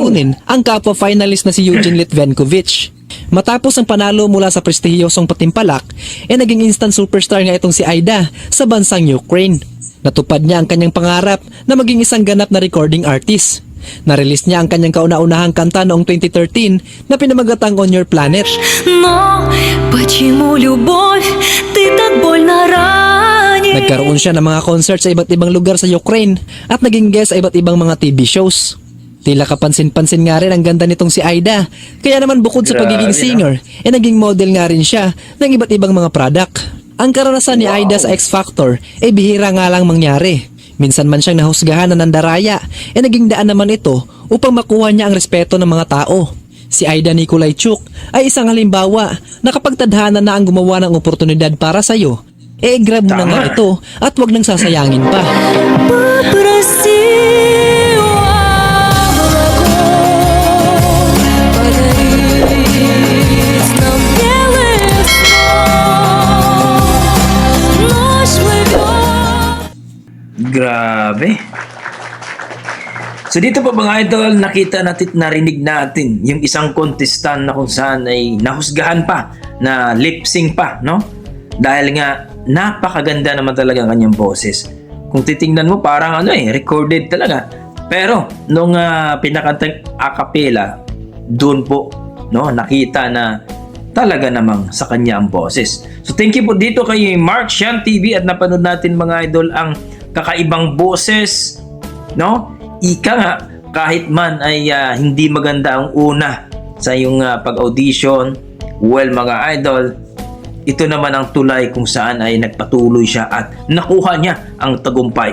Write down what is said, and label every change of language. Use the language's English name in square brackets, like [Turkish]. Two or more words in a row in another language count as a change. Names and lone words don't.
[Filipino] talunin ang kapwa finalist na si Eugene Litvenkovich. Matapos ang panalo mula sa prestihiyosong patimpalak, naging [English] instant superstar [Filipino] nga itong si Aida sa bansang Ukraine. Natupad niya ang kanyang pangarap na maging isang ganap na [English] recording artist. [Filipino] Na-release niya ang kanyang kauna-unahang kanta noong 2013 na pinamagatang On Your Planet. [Russian] Но почему любовь ты так больно ранишь? [Filipino] Nagkaroon siya ng mga concert sa iba't ibang lugar sa Ukraine at naging guest sa iba't ibang mga [English] TV shows. [Filipino] Tila kapansin-pansin nga rin ang ganda nitong si Aida. Kaya naman bukod sa Grabe, pagiging no? singer, naging model nga rin siya ng iba't ibang mga product. Ang karanasan ni Aida sa X Factor bihira nga lang mangyari. Minsan man siyang nahusgahan na nandaraya, naging daan naman ito upang makuha niya ang respeto ng mga tao. Si Aida Nikolaichuk ay isang halimbawa na kapag tadhana na ang gumawa ng oportunidad para sa'yo, grab mo na Tama. nga ito at wag nang sasayangin pa. [Russian] Попроси у облаков подарить нам белых снов. Ночь плывет. [Filipino] Grabe. So dito po mga idol, nakita natin, narinig natin yung isang contestant na kung saan ay nahusgahan pa, na [English] lip sync [Filipino] pa, no? Dahil nga napakaganda naman talaga ang kanyang boses. Kung titingnan mo parang recorded talaga. Pero nung pinakantang a cappella, doon po nakita na talaga namang sa kanya ang boses. So [English] thank you [Filipino] po dito kay Mark Sian TV at napanood natin mga idol ang kakaibang boses, no? Ika nga, kahit man ay hindi maganda ang una sa iyong pag-audition, well mga idol, ito naman ang tulay kung saan ay nagpatuloy siya at nakuha niya ang tagumpay.